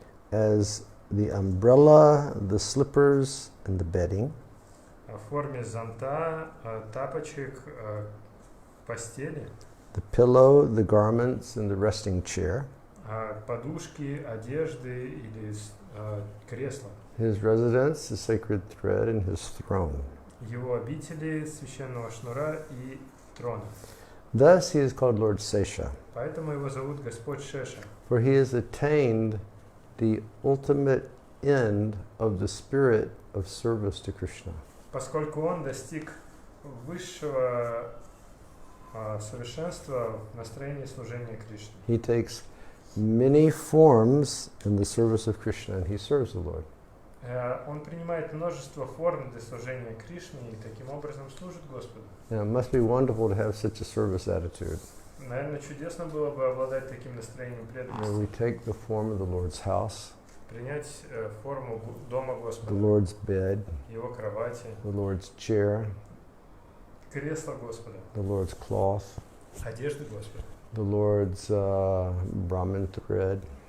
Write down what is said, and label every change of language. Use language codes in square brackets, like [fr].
[en] As the umbrella, the slippers, and the bedding. [ru] В форме зонта, тапочек, постели. [en] The pillow, the garments, and the resting chair. [ru] Подушки, одежды или кресла. [en] His residence, the sacred thread, and his throne. [ru] Его обители, священного шнура и трона. [en] Thus he is called Lord Sesha, [ru] Поэтому его зовут Господь Шеша. [en] for he has attained the ultimate end of the spirit of service to Krishna. [ru] Поскольку он достиг высшего совершенства в настроении служения Кришне. [en] He takes many forms in the service of Krishna and he serves the Lord. [ru] Он принимает множество форм для служения Кришне и таким образом служит Господу. [en] Now, it must be wonderful to have such a service attitude. [ru] Наверное, чудесно было бы обладать таким настроением [en] Where [ru] преданности. [en] we take the form of the Lord's house, [ru] Принять форму дома [en] the [ru] Господа, [en] Lord's bed, [ru] Его кровати, [en] the Lord's chair, [ru] кресло Господа, [en] the Lord's cloth, [ru] одежды Господа, [en] the Lord's Brahmin thread,